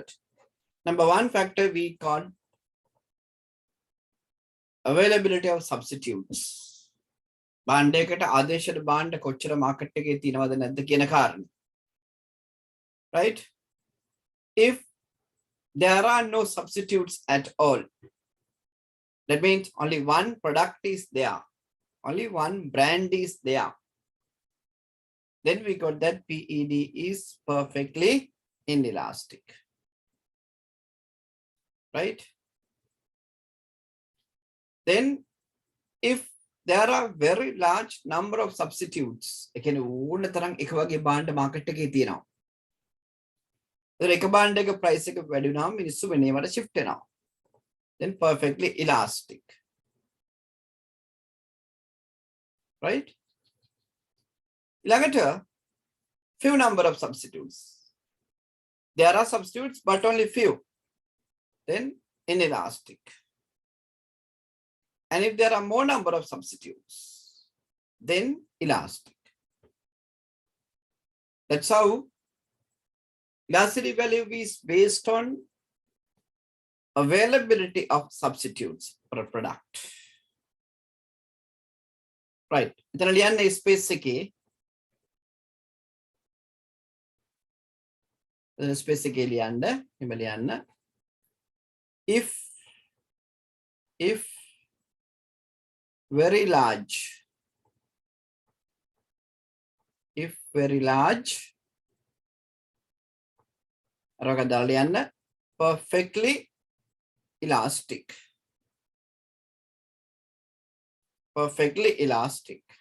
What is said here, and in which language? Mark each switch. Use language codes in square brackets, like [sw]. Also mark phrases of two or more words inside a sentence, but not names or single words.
[en] Number one factor we call availability of substitutes. [si] බාණ්ඩයකට ආදේශයට බාණ්ඩ කොච්චර මාකට් එකේ තියෙනවද නැද්ද කියන කාරණේ. [en] Right? If there are no substitutes at all, that means only one product is there, only one brand is there, then we got that PED is perfectly inelastic. Right? Then if there are very large number of substitutes, [si] ඒ කියන්නේ ඕන තරම් එක වගේ බාණ්ඩ මාකට් එකේ තියෙනවා. ඒතර එක බාණ්ඩ එක price එක වැඩි වුණාම මිනිස්සු වෙනේවට shift වෙනවා. [en] Then perfectly elastic. Right? [si] ඊළඟට [en] few number of substitutes. There are substitutes but only few. Then inelastic. And if there are more number of substitutes, then elastic. That's how elasticity value is based on availability of substitutes for a product. Right. [si] එතන ලියන්න space එකේ space එකේ ලියන්න එහෙම ලියන්න [en] if very large, if very large, perfectly elastic, perfectly elastic.